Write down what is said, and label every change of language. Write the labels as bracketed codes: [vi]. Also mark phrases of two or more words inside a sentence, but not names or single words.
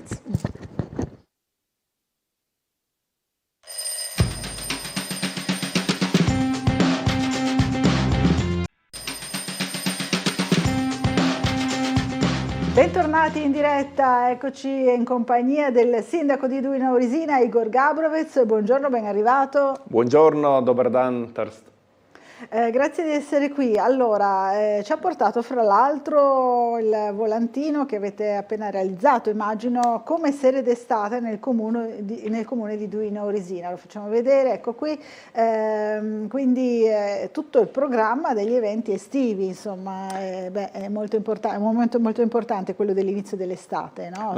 [it] Bentornati in diretta, eccoci in compagnia del sindaco di Duino Aurisina, Igor Gabrovec. Buongiorno, ben arrivato. Buongiorno, [sl] dobar dan, Terst. [it] Grazie di essere qui. Allora, ci ha portato fra l'altro il volantino che avete appena realizzato, immagino, come sede d'estate nel comune di Duino Aurisina. Lo facciamo vedere, ecco qui. Quindi tutto il programma degli eventi estivi, insomma, è molto importante, è un momento molto importante quello dell'inizio dell'estate, no?